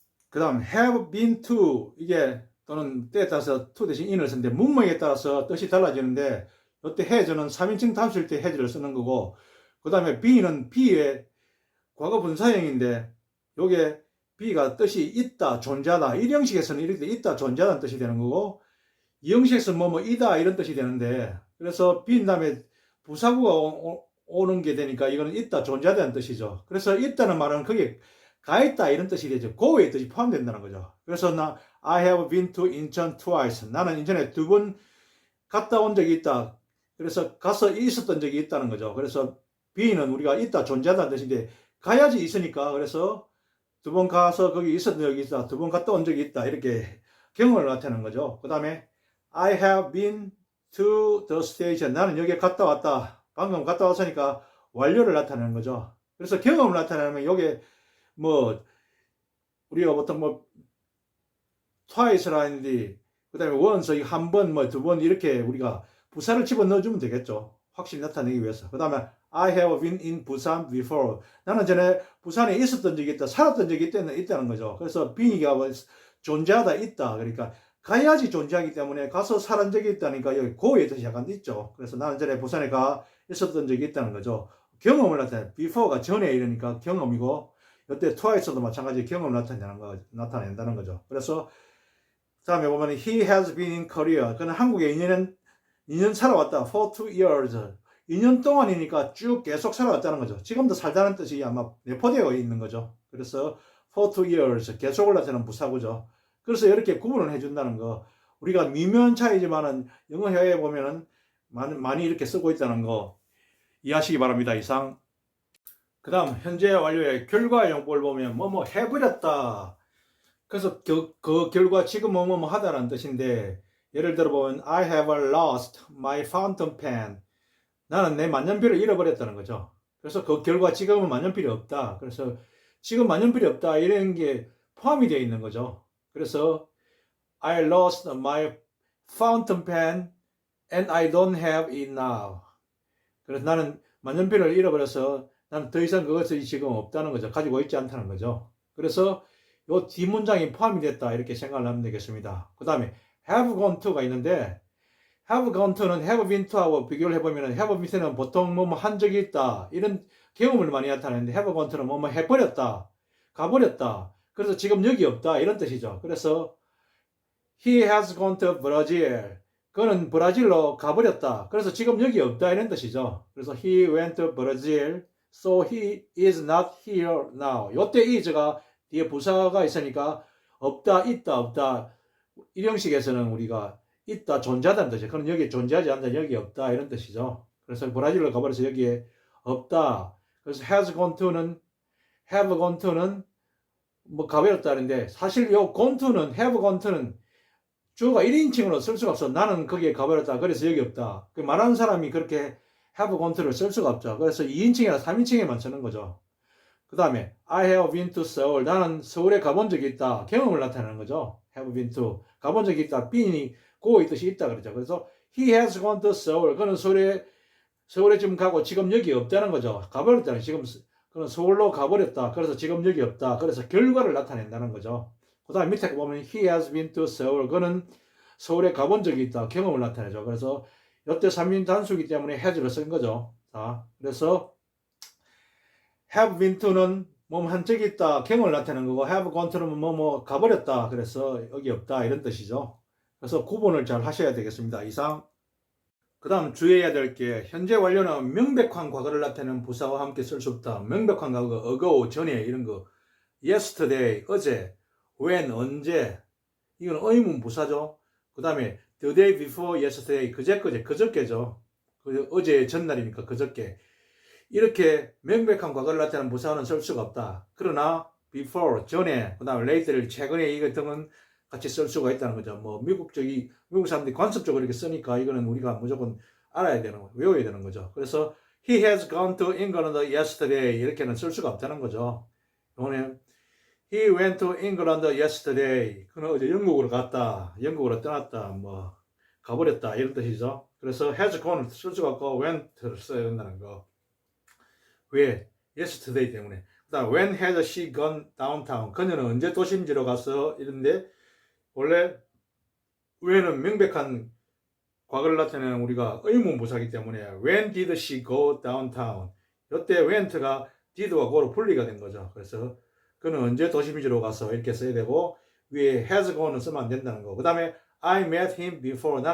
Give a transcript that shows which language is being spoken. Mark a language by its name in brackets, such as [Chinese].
[Korean] 그 다음 have been to 이게 또는 때에 따라서 to 대신 in을 쓰는데 문맥에 따라서 뜻이 달라지는데 이때 has는 3인칭 단수일 때 has를 쓰는 거고 그 다음에 be는 be의 과거 분사형인데 요게 be가 뜻이 있다 존재하다 1형식에서는 이렇게 있다 존재하다는 뜻이 되는 거고 2형식에서는 이다 이런 뜻이 되는데 그래서 be인 다음에 부사구가 오는 게 되니까 이거는 있다 존재하다는 뜻이죠. 그래서 있다는 말은 그게 가 있다 이런 뜻이 되죠. go의 뜻이 포함된다는 거죠. [English] 그래서 I have been to 인천 twice. [Korean] 나는 인천에 2번 갔다 온 적이 있다. 그래서 가서 있었던 적이 있다는 거죠. 그래서 be는 우리가 있다, 존재하다는 뜻인데, 가야지 있으니까, 그래서 두 번 가서 거기 있었던 적이 있다, 두 번 갔다 온 적이 있다, 이렇게 경험을 나타내는 거죠. 그 다음에 [English] I have been to the station. [Korean] 나는 여기에 갔다 왔다. 방금 갔다 왔으니까 완료를 나타내는 거죠. 그래서 경험을 나타내면 요게 뭐 우리가 보통 뭐 twice라는데 그다음에 once 한 번 뭐 두 번 이렇게 우리가 부사를 집어넣어 주면 되겠죠. 확실히 나타내기 위해서. [English] 그다음에 I have been in Busan before. [Korean] 나는 전에 부산에 있었던 적이 있다, 살았던 적이 있다는 거죠. 그래서 being가 존재하다, 있다. 그러니까 가야지 존재하기 때문에 가서 살은 적이 있다니까 여기 고의 뜻이 약간 있죠. 그래서 나는 전에 부산에 가 있었던 적이 있다는 거죠. 경험을 나타내. before가 전에 이러니까 경험이고, 이때 twice도 마찬가지 경험을 나타낸다는 거죠. 그래서 다음에 보면 [English] he has been in Korea. [Korean] 그는 한국에 2년 살아왔다. [English] for 2 years. [Korean] 2년 동안이니까 쭉 계속 살아왔다는 거죠. 지금도 살다는 뜻이 아마 내포되어 있는 거죠. 그래서 for 2 years 계속을 나타내는 부사구죠. 그래서 이렇게 구분을 해준다는 거. 우리가 미묘한 차이지만은 영어 회화에 보면은 많이 이렇게 쓰고 있다는 거 이해하시기 바랍니다. 이상. 그 다음 현재 완료의 결과 용법을 보면 뭐뭐 해버렸다. 그래서 그 결과 지금 뭐뭐 하다라는 뜻인데, 예를 들어 보면 [English] I have lost my fountain pen. [Korean] 나는 내 만년필을 잃어버렸다는 거죠. 그래서 그 결과 지금은 만년필이 없다. 그래서 지금 만년필이 없다 이런 게 포함이 되어 있는 거죠. [English] 그래서 I lost my fountain pen and I don't have it now. [Korean] 그래서 나는 만년필을 잃어버려서 나는 더 이상 그것이 지금 없다는 거죠. 가지고 있지 않다는 거죠. 그래서 요 뒷문장이 포함이 됐다 이렇게 생각을 하면 되겠습니다. 그 다음에 have gone to가 있는데, have gone to는 have been to하고 비교를 해보면 have been to는 보통 뭐뭐 한 적이 있다 이런 경험을 많이 나타내는데, have gone to는 뭐뭐 해버렸다, 가버렸다, 그래서 지금 여기 없다 이런 뜻이죠. [English] 그래서 he has gone to Brazil. [Korean] 그는 브라질로 가버렸다. 그래서 지금 여기 없다 이런 뜻이죠. [English] 그래서 he went to Brazil, so he is not here now. [Korean] 요때 is가 뒤에 부사가 있으니까 없다, 있다, 없다. 이 형식에서는 우리가 있다, 존재하다는 뜻이에요. 그는 여기 존재하지 않다, 여기 없다 이런 뜻이죠. 그래서 브라질로 가버려서 여기에 없다. 그래서 has gone to는 have gone to는 뭐 가버렸다는데, 사실 요 gone to는 have gone to는 주어가 1인칭으로 쓸 수가 없어. 나는 거기에 가버렸다. 그래서 여기 없다. 말하는 사람이 그렇게 have gone to를 쓸 수가 없죠. 그래서 2인칭이나 3인칭에만 쓰는 거죠. 그 다음에 [English] I have been to Seoul. [Korean] 나는 서울에 가본 적이 있다. 경험을 나타내는 거죠. have been to. 가본 적이 있다. being이 go의 뜻이 있다 그러죠. [English] 그래서 he has gone to Seoul. [Korean] 그는 서울에 지금 가고 지금 여기 없다는 거죠. 가버렸다는, 지금 그는 서울로 가버렸다. 그래서 지금 여기 없다. 그래서 결과를 나타낸다는 거죠. 그 다음에 밑에 보면 [English] he has been to Seoul. [Korean] 그는 서울에 가본 적이 있다. 경험을 나타내죠. 그래서 이때 3인 단수이기 때문에 has를 쓴 거죠. 자, 그래서 have been to는 한 적이 있다, 경험을 나타내는 거고, have gone to는 뭐 가버렸다, 그래서 여기 없다 이런 뜻이죠. 그래서 구분을 잘 하셔야 되겠습니다. 이상. 그 다음 주의해야 될 게, 현재 완료는 명백한 과거를 나타내는 부사와 함께 쓸 수 없다. 명백한 과거, ago, 전에 이런 거, yesterday, 어제, when, 언제, 이건 의문 부사죠. 그 다음에 the day before yesterday, 그저께죠. 어제 전날이니까 그저께. 이렇게 명백한 과거를 나타내는 부사는 쓸 수가 없다. 그러나 before, 전에, 그 다음에 later, 최근에 이 같은 같이 쓸 수가 있다는 거죠. 뭐 미국 사람들이 관습적으로 이렇게 쓰니까 이거는 우리가 무조건 외워야 되는 거죠. 그래서 [English] he has gone to England yesterday [Korean] 이렇게는 쓸 수가 없다는 거죠. [English] 이번에 he went to England yesterday. [Korean] 그는 어제 영국으로 갔다, 영국으로 떠났다, 뭐 가버렸다 이런 뜻이죠. 그래서 has gone을 쓸 수가 없고 went를 써야 된다는 거. 왜? yesterday 때문에. 그 다음 [English] when has she gone downtown? [Korean] 그녀는 언제 도심지로 갔어? 이런데 원래 when은 명백한 과거를 나타내는 우리가 의문 부사이기 때문에 [English] when did she go downtown? [Korean] 이때 went가 did와 go로 분리가 된 거죠. 그래서 그는 언제 도심지로 가서 이렇게 써야 되고, 위에 has go는 쓰면 안 된다는 거. 그 다음에 [English] I met him before.